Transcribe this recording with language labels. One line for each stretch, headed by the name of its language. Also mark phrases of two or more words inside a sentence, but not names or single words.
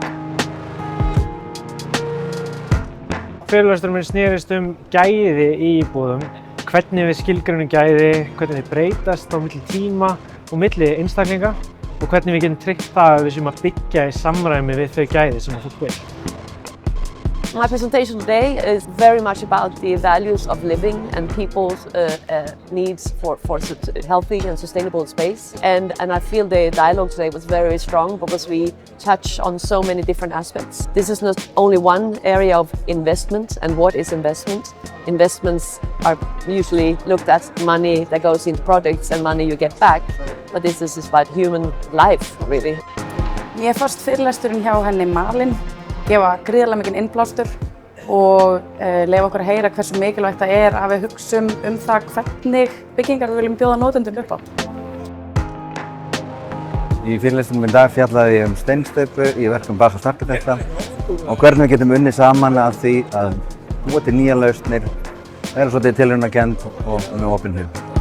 Icelandic: Fyrirlesturinn minn snerist gæði í íbúðum, hvernig við skilgreinum gæði, hvernig þau breytast á milli tíma og milli einstaklinga og hvernig við getum tryggt það að við séum að byggja í samræmi við þau gæði sem fólk vil.
English: My presentation today is very much about the values of living and people's needs for healthy and sustainable space. And I feel the dialogue today was very strong because we touch on so many different aspects. This is not only one area of investment and what is investment. Investments are usually looked at money that goes into projects and money you get back. But this is about human life, really.
Icelandic: Mér fannst fyrirlesturinn hjá henni Malin gefa gríðarlega mikinn innblástur og leyfa okkur að heyra hversu mikilvægt það er að við hugsum það hvernig byggingar við viljum bjóða notendum upp á. Í fyrirlestrinum í dag fjallaði ég steinsteypu í verkum Basels arkitekta og hvernig við getum unnið saman að því að búa til nýjar lausnir, vera svolítið tilraunakennd og með opinn hug.